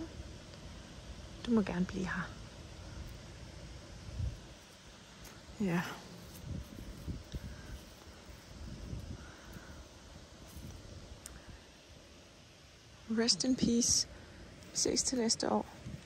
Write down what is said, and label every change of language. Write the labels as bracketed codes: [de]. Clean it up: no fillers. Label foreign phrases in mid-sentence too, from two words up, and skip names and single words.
[da] Du må gerne blive her. Ja. [en] Rest in peace. [da] Vi ses til næste år.